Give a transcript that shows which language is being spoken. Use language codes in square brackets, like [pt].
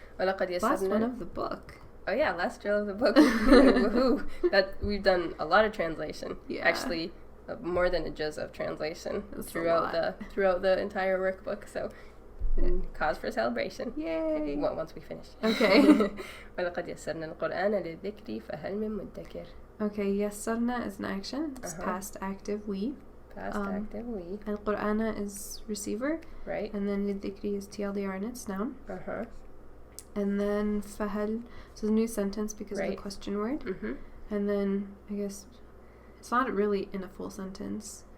[en] Last one of the book. Oh yeah, last drill of the book. Woohoo! That we've done a lot of translation. Yeah. Actually, more than a juz of translation throughout the entire workbook. So, cause for celebration. Yay! Once we finish. Okay. [ar] ولقد يسرنا القرآن للذكر فهل من مدكر. [en] Okay, يسرنا is an action. It's past active we. Past active we. القرآن is receiver. Right. And then للذكر is TLDR and it's noun. Uh-huh. And then فهل, so the new sentence because of the question word. Mm-hmm. And then I guess it's not really in a full sentence.